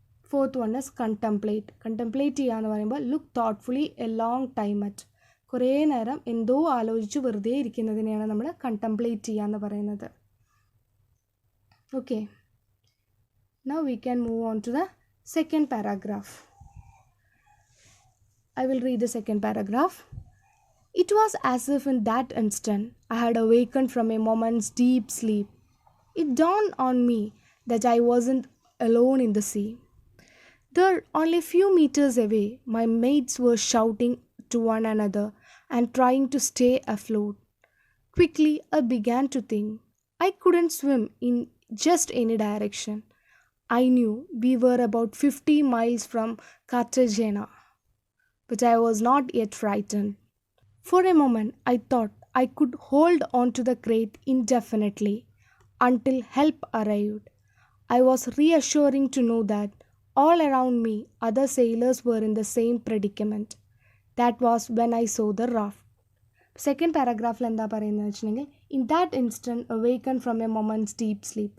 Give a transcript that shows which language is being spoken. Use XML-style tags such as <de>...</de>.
<en>Fourth one is contemplate. Contemplate ചെയ്യുക എന്ന് പറയുമ്പോൾ look thoughtfully a long time at.</en> <ml>കുറേ നേരം എന്തോ ആലോചിച്ച് വെറുതെ ഇരിക്കുന്നതിനെയാണ് നമ്മൾ കണ്ടംപ്ലേറ്റ് ചെയ്യുക എന്ന് പറയുന്നത്.</ml> <en>Okay, now we can move on to the second paragraph. I will read the second paragraph. It was as if in that instant I had awakened from a moment's deep sleep. It dawned on me that I wasn't alone in the sea. There, only a few meters away, my mates were shouting to one another and trying to stay afloat. Quickly, I began to think. I couldn't swim in just any direction. I knew we were about 50 miles from Cartagena, but I was not yet frightened. For a moment, I thought I could hold on to the crate indefinitely until help arrived. I was reassuring to know that all around me other sailors were in the same predicament. That was when I saw the raft. Second പാരാഗ്രാഫിൽ എന്താ പറയുന്നത് വെച്ചിട്ടുണ്ടെങ്കിൽ in that instant awaken from a moment's deep sleep.</en>